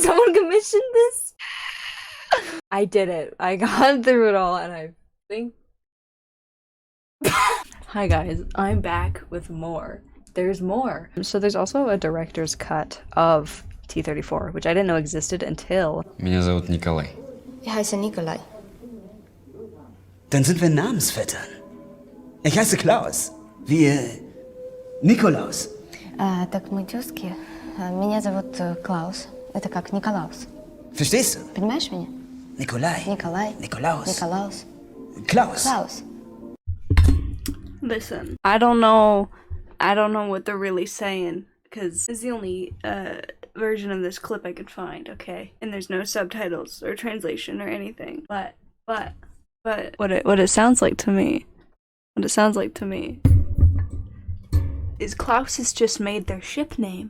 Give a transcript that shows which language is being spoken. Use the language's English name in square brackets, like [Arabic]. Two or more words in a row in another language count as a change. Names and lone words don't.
[English] Someone commissioned this? I did it. I got through it all, and I think. Hi guys, I'm back with more. There's more. So there's also a director's cut of T-34, which I didn't know existed until... [Russian] Меня зовут Николай. [German] Ich heiße Nikolai. Dann sind wir Namensvettern. Ich heiße Klaus. Wie Nikolaus. [Russian] Так мы тёзки. Меня зовут Клаус. Это как Николаус. [German] Verstehst du? [Russian] Понимаешь меня? [German] Nikolai. [Russian] Николай. [German] Nikolaus. [Russian] Николаус. [German] Klaus. [Russian] Клаус. [English] Listen, I don't know what they're really saying, because it's the only version of this clip I could find, okay? And there's no subtitles or translation or anything. But what it sounds like to me, is Klaus has just made their ship name.